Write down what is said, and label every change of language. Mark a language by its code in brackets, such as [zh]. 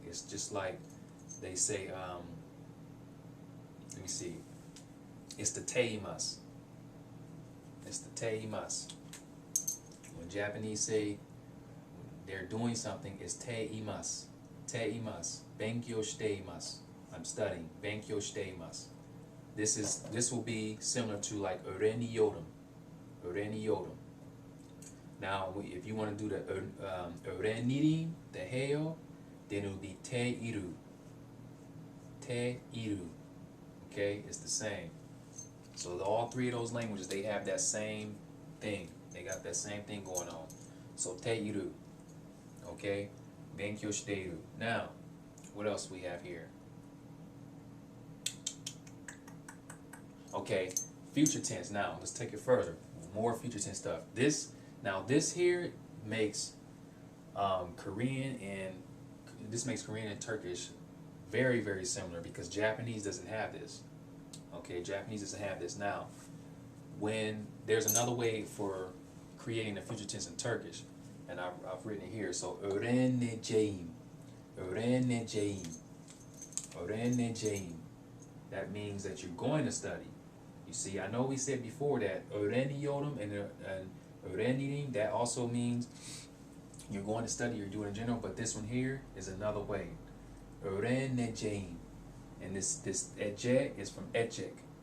[en] It's just like they say, let me see. It's the teimasu. It's the teimasu. When Japanese say they're doing something, it's teimasu. [ja] Teimasu. Benkyou shiteimasu. [en] I'm studying. [ja] Benkyou shiteimasu. [en] This will be similar to like öğreniyorum. Öğreniyorum. Now, if you want to do the öğrenirim, the heyo, then it will be teiru. Teiru. Okay, it's the same. So all three of those languages, they have that same thing. They got that same thing going on. So teiru. Okay, [ja] benkyou shiteiru. [en] Now, what else we have here? Okay, future tense. Now, let's take it further. More future tense stuff. This here makes Korean and Turkish very, very similar, because Japanese doesn't have this. Okay, Japanese doesn't have this. Now, when there's another way for creating the future tense in Turkish, and I've written it here. [tr] So öğreneceğim, öğreneceğim, öğreneceğim. [en] That means that you're going to study. You see, I know we said before that öğreniyorum and öğrenirim, that also means you're going to study, you're doing in general, but this one here is another way. Öğreneceğim. And this ecek is from ecek.